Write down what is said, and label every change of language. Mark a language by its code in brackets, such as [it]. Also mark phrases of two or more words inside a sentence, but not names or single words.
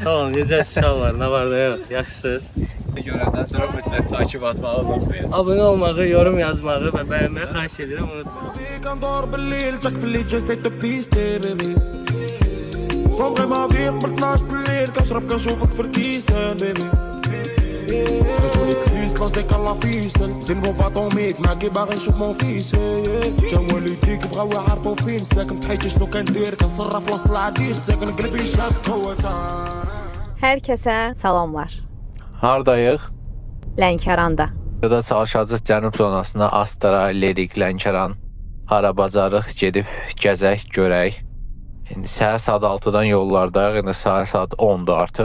[az] Sağ olun, necə uşaqlar, nə var da yox, yaxşısınız. Görəndən sonra mütləq takip atmağı unutmayın. Abunə olmağı, yorum yazmağı və bəyənməyi xahiş edirəm, unutmayın. [ar] صبري ما فيك ب 12 بالليل كشرب كنشوفك في الكيسان بيبي خرجوني كريس قصدك الله فيسن زين بو باطوميك معاكي باغي نشوف مون فيس تا والديك بغاو يعرفو فين ساكن بحياتي شنو كندير كنصرف وسط العديس ساكن قلبي شاف هو [az] Hər kəsə salamlar. Hardayıq? Lənkəranda. Burada çalışacağız Cənub zonasına, Astara, Lerik, Lənkəran. Hara bacarıq gedib gəzək, görək. İndi səhər saat 6-dan yollardayıq, indi səhər saat 10-dur artıq.